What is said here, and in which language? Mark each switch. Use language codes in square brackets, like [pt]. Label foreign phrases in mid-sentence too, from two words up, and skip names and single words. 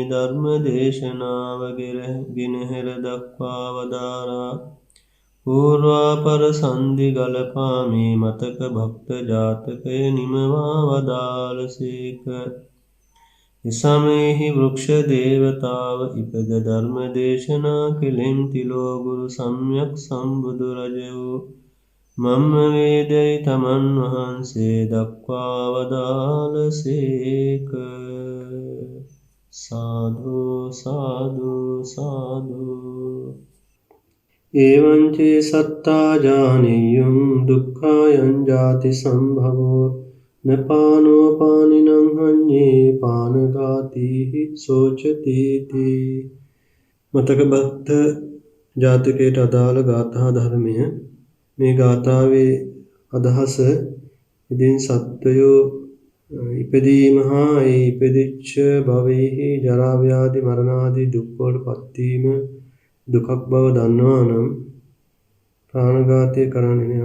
[si] ධර්ම දේශනාව ගෙනහැර දක්වා වදාරා පූර්වාපර සන්ධි ගලපා මේ මතක භක්ත ජාතකය නිමවා වදාළසේක ඉසමෙහි වෘක්ෂ දේවතාව ඉපද ධර්ම දේශනා කෙලෙම් තිලෝ ගුරු සම්්‍යක් සම්බුදු රජවූ මම්ම වේදයි තමන් වහන්සේ දක්වා වදාළසේක. සාදු සාදු සාදු. [pi] එවංචේ සත්තා ජානීයං දුක්ඛායං ජාති සම්භවෝ නපානෝ පානිනං හඤ්ඤේ පානඝාතීහි සෝචතිති. [si] මතක බක්ත ජාතකයට අදාළ ගාථා ධර්මය. මේ ගාථාවේ අදහස ඉදින් සත්වයෝ ඉපදීම හා ඒ ඉපදිච්ච භවයෙහි ජරා ව්‍යාධි මරණ ආදී දුක් වලට පත්වීම දුකක් බව දන්නවා නම් ප්‍රාණඝාතය කරන්නේ නැහැ.